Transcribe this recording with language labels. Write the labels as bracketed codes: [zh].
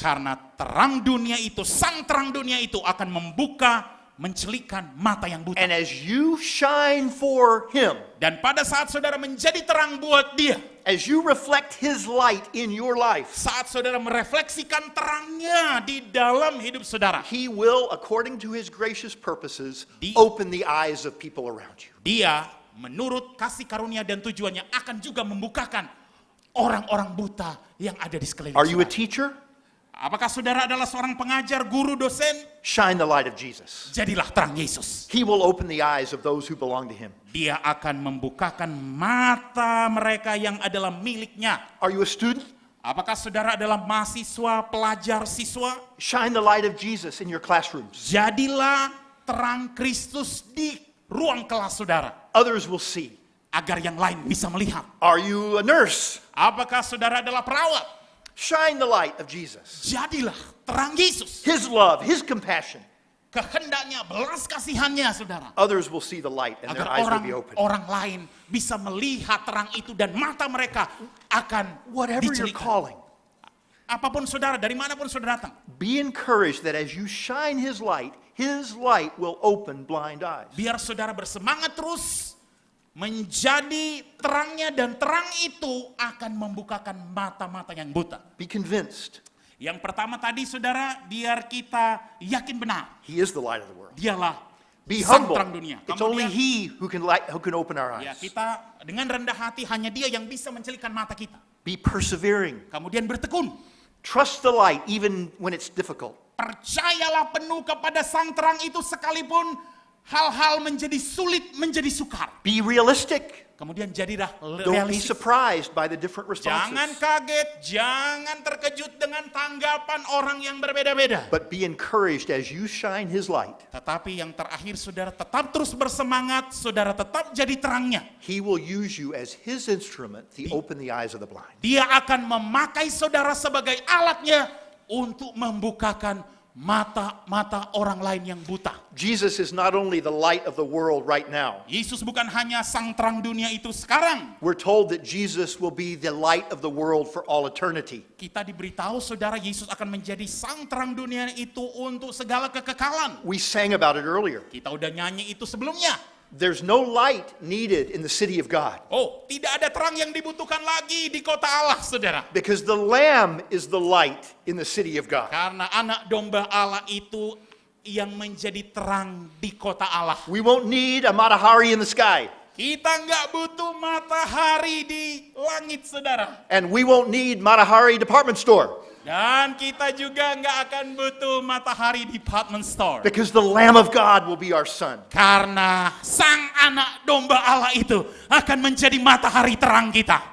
[id] Karena terang dunia itu, sang terang dunia itu akan membuka mencelikkan mata yang buta. [en] And as you shine for him, [id] Dan pada saat saudara menjadi terang buat dia, [en] as you reflect his light in your life, [id] saat saudara merefleksikan terangnya di dalam hidup saudara, [en] he will, according to his gracious purposes, [id] Di- [en] open the eyes of people around you. [id] dia menurut kasih karunia dan tujuannya akan juga membukakan orang-orang buta yang ada di sekeliling [en] Are you a [id] saudara. [en] teacher? [id] Apakah saudara adalah seorang pengajar, guru, dosen? [en] Shine the light of Jesus. [id] Jadilah terang Yesus. [en] He will open the eyes of those who belong to him. [id] Dia akan membukakan mata mereka yang adalah miliknya. [en] Are you a student? [id] Apakah saudara adalah mahasiswa, pelajar, siswa? [en] Shine the light of Jesus in your classrooms. [id] Jadilah terang Kristus di ruang kelas saudara, [en] Others will see. [id] agar yang lain bisa melihat. [en] Are you a nurse? [id] Apakah saudara adalah perawat? [en] Shine the light of Jesus. [id] Jadilah terang Yesus. [en] His love, his compassion. [id] Kehendaknya, belas kasihannya saudara. [en] Others will see the light and their [id] Agar [en] eyes will be open. [id] orang lain bisa melihat terang itu dan mata mereka akan [en] Whatever your [id] dicelikkan. [en] calling, [id] Apapun saudara, dari manapun saudara datang. [en] be encouraged that as you shine his light will open blind eyes. [id] Biar saudara bersemangat terus menjadi terangnya, dan terang itu akan membukakan mata-mata yang buta. [en] Be convinced [id] Yang pertama tadi saudara, biar kita yakin benar. [en] he is the light of the world. [id] Dialah [en] Be [id] sang [en] humble. [id] terang dunia. [en] It's only [id] Kemudian, [en] he who can open our [id] ya [en] eyes. [id] kita dengan rendah hati, hanya dia yang bisa mencelikkan mata kita. [en] Be persevering. [id] Kemudian bertekun. [en] Trust the light even when it's difficult. [id] Percayalah penuh kepada sang terang itu sekalipun hal-hal menjadi sulit, menjadi sukar. [en] Be realistic. [id] Kemudian jadilah [en] Don't be [id] realistis. [en] surprised by the different [id] Jangan [en] responses. [id] kaget, jangan terkejut dengan tanggapan orang yang berbeda-beda. [en] But be encouraged as you shine his light. [id] Tetapi yang terakhir saudara tetap terus bersemangat, saudara tetap jadi terangnya. [en] He will use you as his instrument to open the eyes of the blind. [id] Dia akan memakai saudara sebagai alatnya untuk membukakan mata-mata orang lain yang buta. [en] Jesus is not only the light of the world right now. [id] Yesus bukan hanya sang terang dunia itu sekarang. [en] We're told that Jesus will be the light of the world for all eternity. [id] Kita diberitahu saudara, Yesus akan menjadi sang terang dunia itu untuk segala kekekalan. [en] We sang about it earlier. [id] Kita udah nyanyi itu sebelumnya. [en] There's no light needed in the city of God [id] Oh, tidak ada terang yang dibutuhkan lagi di kota Allah, saudara. [en] because the Lamb is the light in the city of God. [id] Karena anak domba Allah itu yang menjadi terang di kota Allah. [en] We won't need a matahari in the sky, [id] Kita nggak butuh matahari di langit, saudara. [en] and we won't need matahari department store [id] Dan kita juga nggak akan butuh matahari department store. [en] because the Lamb of God will be our sun. [id] Karena sang anak domba Allah itu akan menjadi matahari terang kita.